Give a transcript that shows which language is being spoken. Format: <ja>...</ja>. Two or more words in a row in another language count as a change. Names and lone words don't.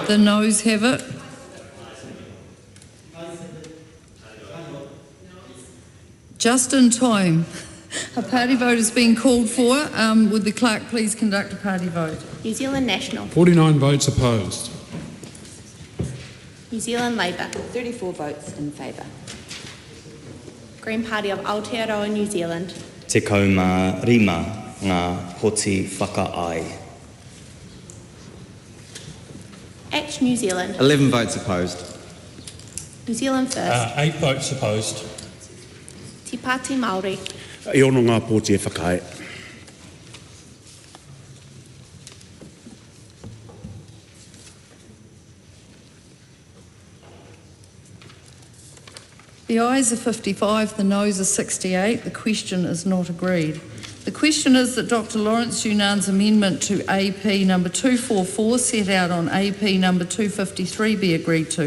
<en>The noes have it. Just in time. A party vote is being called for. Would the clerk please conduct a party vote? New Zealand National. 49 votes opposed. New Zealand Labour. 34 votes in favour. Green Party of Aotearoa, New Zealand.</en> <mi>Te kau mā rima ngā poti whakaai.</mi> <en>Act New Zealand. 11 votes opposed. New Zealand First. 8 votes opposed. Te Pāti Māori.</en> <mi>E ona ngā poti e whakae.</mi> <en>The ayes are 55, the noes are 68. The question is not agreed. The question is that Dr Lawrence Yunan's amendment to AP number 244 set out on AP number 253 be agreed to.</en>